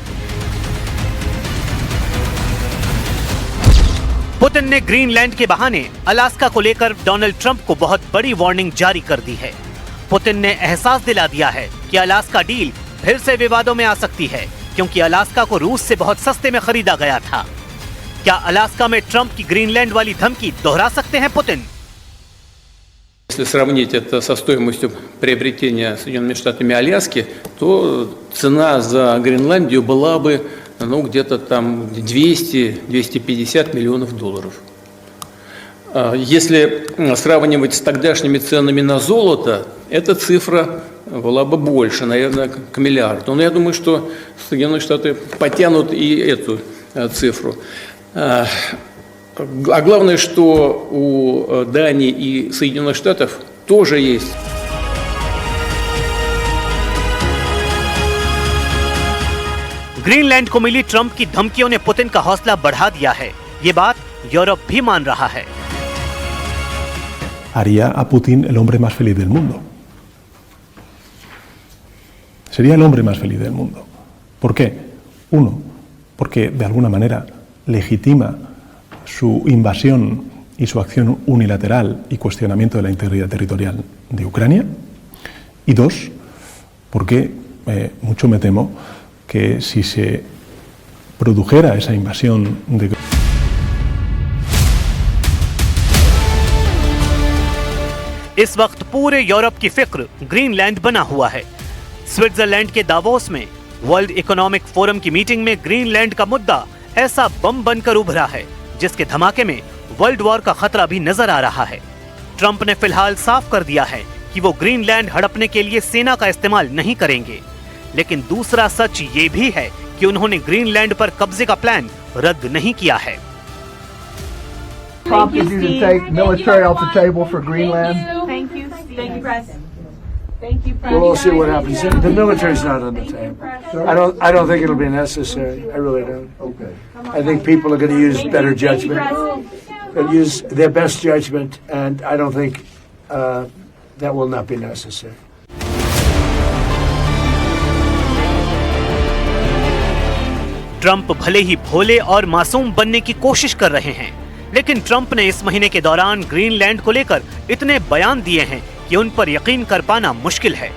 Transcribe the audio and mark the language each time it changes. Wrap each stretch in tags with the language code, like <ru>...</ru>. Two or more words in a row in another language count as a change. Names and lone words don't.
<hi>पुतिन ने ग्रीनलैंड के बहाने अलास्का को लेकर डोनाल्ड ट्रंप को बहुत बड़ी वार्निंग जारी कर दी है। पुतिन ने एहसास दिला दिया है कि अलास्का डील फिर से विवादों में आ सकती है, क्योंकि अलास्का को रूस से बहुत सस्ते में खरीदा गया था। क्या अलास्का में ट्रंप की ग्रीनलैंड वाली धमकी दोहरा सकते हैं पुतिन?</hi> <ru>Если сравнить это со стоимостью приобретения Соединенными Штатами Аляски, то цена за Гренландию была бы где-то там 200-250 миллионов долларов. Если сравнивать с тогдашними ценами на золото, эта цифра была бы больше, наверное, к миллиарду. Но я думаю, что Соединенные Штаты потянут и эту цифру. А главное, что у Дании и Соединенных Штатов тоже есть.</ru> <hi>ग्रीनलैंड को मिली ट्रंप की धमकियों ने पुतिन का हौसला बढ़ा दिया है। ये बात यूरोप भी मान रहा है।</hi> <es>Haría a Putin el hombre más feliz del mundo. Sería el hombre más feliz del mundo. ¿Por qué? Uno, porque de alguna manera legitima su invasión y su acción unilateral y cuestionamiento de la integridad territorial de Ucrania. Y dos, porque mucho me temo que si se produjera esa invasión de</es> <hi>इस वक्त पूरे यूरोप की फिक्र ग्रीनलैंड बना हुआ है। स्विट्जरलैंड के दावोस में वर्ल्ड इकोनॉमिक फोरम की मीटिंग में ग्रीनलैंड का मुद्दा ऐसा बम बनकर उभरा है जिसके धमाके में</hi> <en>world war</en> <hi>का खतरा भी नजर आ रहा है। ट्रंप ने फिलहाल साफ कर दिया है कि वो ग्रीनलैंड हड़पने के लिए सेना का इस्तेमाल नहीं करेंगे, लेकिन दूसरा सच ये भी है कि उन्होंने ग्रीनलैंड पर कब्जे का प्लान रद्द नहीं किया है।</hi> <en>Prompted you to take military off the table for Greenland? Thank you, President. Thank you, President. We'll see what happens. The military's not on the table. I don't think it'll be necessary. I really don't. Okay. I think people are going to use better judgment. They'll use their best judgment, and I don't think that will not be necessary.</en> <hi>ट्रंप भले ही भोले और मासूम बनने की कोशिश कर रहे हैं, लेकिन ट्रंप ने इस महीने के दौरान ग्रीनलैंड को लेकर इतने बयान दिए हैं कि उन पर यकीन कर पाना मुश्किल है।</hi>